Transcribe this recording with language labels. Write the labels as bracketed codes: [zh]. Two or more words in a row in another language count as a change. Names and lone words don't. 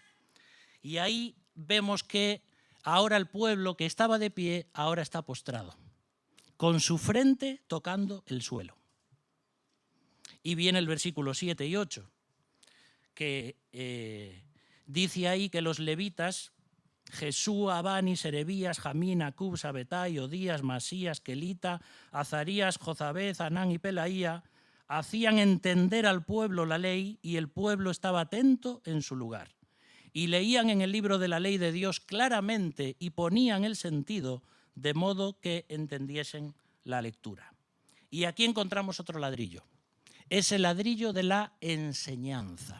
[es] Y ahí vemos que ahora el pueblo que estaba de pie, ahora está postrado, con su frente tocando el suelo. Y viene el versículo 7 y 8, que dice ahí que los levitas, Jesúa, Abani, Serebías, Jamín, Acub, Sabetai, Odías, Masías, Kelita, Azarías, Jozabed, Anán y Pelaía, hacían entender al pueblo la ley y el pueblo estaba atento en su lugar. Y leían en el libro de la ley de Dios claramente y ponían el sentido de modo que entendiesen la lectura. Y aquí encontramos otro ladrillo. Es el ladrillo de la enseñanza.